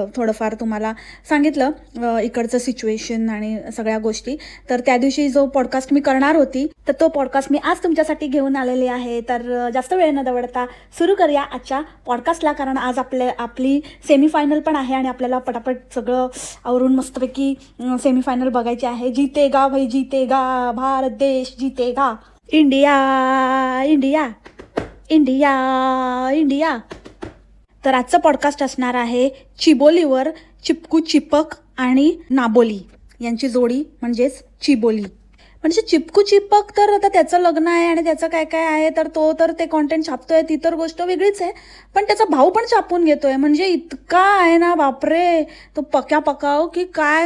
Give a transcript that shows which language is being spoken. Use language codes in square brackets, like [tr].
[mr] थोडंफार तुम्हाला सांगितलं इकडचं सिच्युएशन आणि सगळ्या गोष्टी. तर त्या दिवशी जो पॉडकास्ट मी करणार होती तर तो पॉडकास्ट मी आज तुमच्यासाठी घेऊन आलेले आहे. तर जास्त वेळ न दवडता सुरू करूया आजच्या पॉडकास्टला, कारण आज आपली सेमीफायनल पण आहे आणि आपल्याला पटापट सगळं आवरून मस्तपैकी सेमीफायनल बघायची आहे. [hi] जीतेगा भाई जीतेगा, भारत देश जीतेगा, इंडिया इंडिया इंडिया इंडिया. [mr] तर आजचं पॉडकास्ट असणार आहे चिबोलीवर. चिपकू चिपक आणि नाबोली यांची जोडी म्हणजेच चिबोली. म्हणजे चिपकू चिपक तर आता त्याचं लग्न आहे आणि त्याचं काय काय आहे, तर तो तर ते कॉन्टेंट छापतोय ती तर गोष्ट वेगळीच आहे. पण त्याचा भाऊ पण छापून घेतोय, म्हणजे इतका आहे ना बापरे तो पक्या पकाव की काय.